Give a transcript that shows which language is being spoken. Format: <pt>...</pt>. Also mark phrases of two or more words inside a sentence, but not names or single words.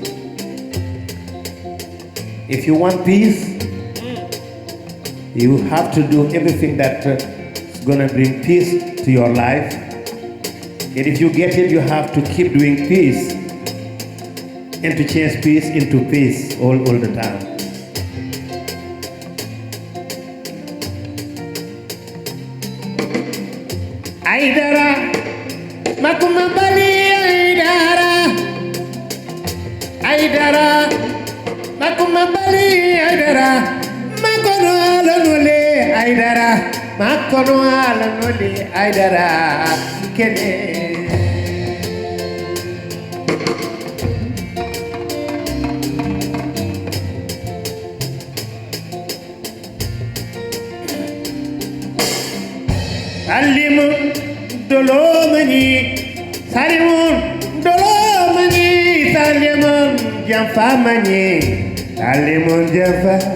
<en>If you want peace, you have to do everything that is going to bring peace to your life. And if you get it, you have to keep doing peace and to change peace into peace all the time.</en> <bm>Aidara, makuma bali aidara, aidara, makuma bali aidara. Makono ala nole aidara, makono ala nole aidara, kene. Salimun dolomani, salimun dolomani, salimun jamfamani, salimun jamfa.</bm>